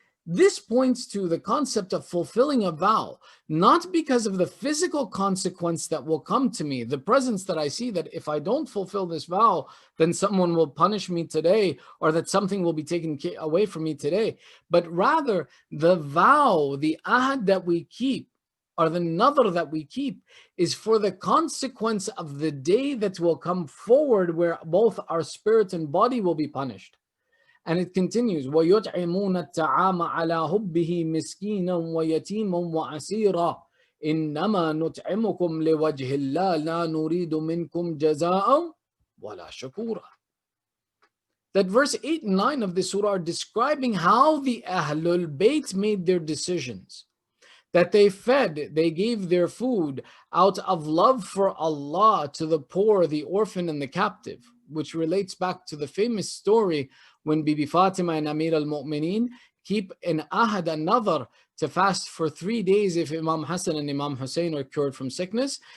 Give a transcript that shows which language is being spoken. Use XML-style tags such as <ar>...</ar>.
<en>This points to the concept of fulfilling a vow, not because of the physical consequence that will come to me, the presence that I see that if I don't fulfill this vow, then someone will punish me today, or that something will be taken away from me today, but rather the vow, the ahad that we keep, or the nadhr that we keep, is for the consequence of the day that will come forward where both our spirit and body will be punished. And it continues,</en> <ar>وَيُطْعِمُونَ الطَّعَامَ عَلَى حُبِّهِ مِسْكِينًا وَيَتِيمًا وَأَسِيرًا إِنَّمَا نُطْعِمُكُمْ لِوَجْهِ اللَّهِ لَا نُرِيدُ مِنْكُمْ جَزَاءً وَلَا شُكُورًا.</ar> <en>That verse 8 and 9 of this surah are describing how the Ahlulbayt made their decisions. That they fed, they gave their food out of love for Allah to the poor, the orphan, and the captive, which relates back to the famous story when Bibi Fatima and Amir al-Mu'mineen keep an ahad, a nadhr, to fast for 3 days if Imam Hassan and Imam Hussain are cured from sickness.</en>